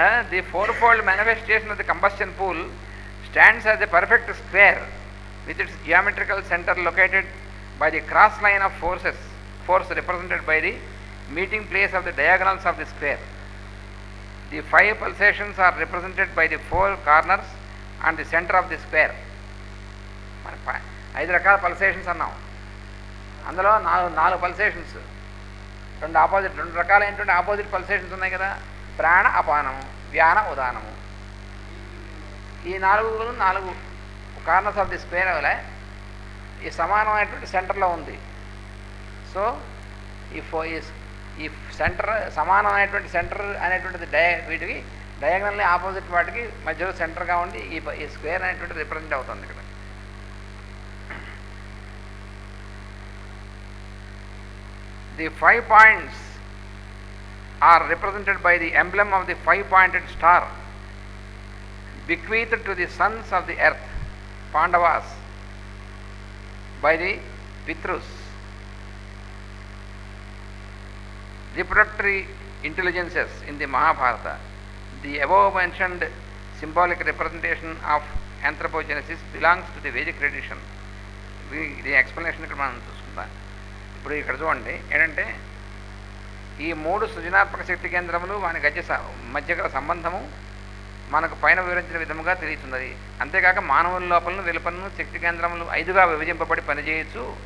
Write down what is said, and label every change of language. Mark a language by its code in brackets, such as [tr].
[en] the fourfold manifestation of the combustion pool stands as a perfect square with its geometrical center located by the cross line of force represented by the meeting place of the diagonals of the square. The 5 pulsations are represented by the 4 corners and the center of the square. [te] మన 5 రకాల pulsations అన్నాం. అందులో 4 pulsations, 2 రకాలైనటువంటి opposite pulsations ఉన్నాయి కదా, ప్రాణ అపానము, వ్యాన ఉదానము. ఈ 4 corners of the square వల్ల ఈ సమానమైనటువంటి సెంటర్లో ఉంది. సో ఈ సెంటర్ సమానమైనటువంటి సెంటర్ అనేటువంటిది వీటికి డయాగనల్లీ ఆపోజిట్ వాటికి మధ్యలో సెంటర్గా ఉండి ఈ స్క్వేర్ అనేటువంటిది రిప్రజెంట్ అవుతుంది ఇక్కడ. [en] The 5 points are represented by the emblem of the 5-pointed star bequeathed to the sons of the earth, Pandavas, by the Pitrus. Reproductory intelligences in the Mahabharata. The above mentioned symbolic representation of anthropogenesis belongs to the Vedic tradition. The explanation [te] ఇక్కడ మనం చూసుకుందాం. ఇప్పుడు ఇక్కడ చూడండి ఏంటంటే ఈ 3 సృజనాత్మక శక్తి కేంద్రములు వాని మధ్య గల సంబంధము మనకు పైన వివరించిన విధముగా తెలుస్తున్నది. అంతేకాక మానవుల లోపలను వెలుపలను శక్తి కేంద్రములు 5గా విభజింపబడి పనిచేయచ్చు.